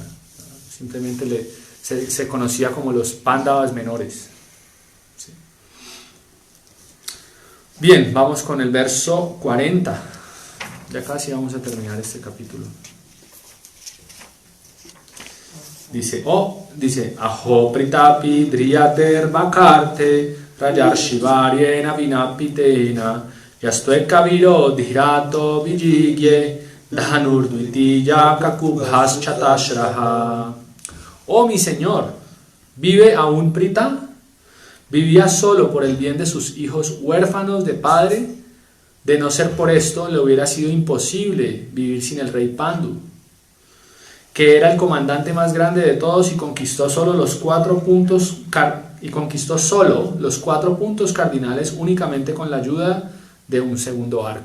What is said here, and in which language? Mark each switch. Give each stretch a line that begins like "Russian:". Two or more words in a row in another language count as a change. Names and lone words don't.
Spanish: Simplemente se conocía como los Pándavas menores. ¿Sí? Bien, vamos con el verso 40. Ya casi vamos a terminar este capítulo.
Sanskrit: Dice, अहो पृथापि ध्रियतेऽर्भकार्थे राजर्षिवर्येण विनापि तेन यस्त्वेकवीरोऽधिरथो विजिग्ये धनुर्द्वितीयः ककुभश्चतस्रः.
Spanish: Oh mi señor, ¿vive aún Prita? Vivía solo por el bien de sus hijos huérfanos de padre. De no ser por esto, le hubiera sido imposible vivir sin el rey Pandu, que era el comandante más grande de todos y conquistó solo los 4 puntos cardinales únicamente con la ayuda de un segundo arco.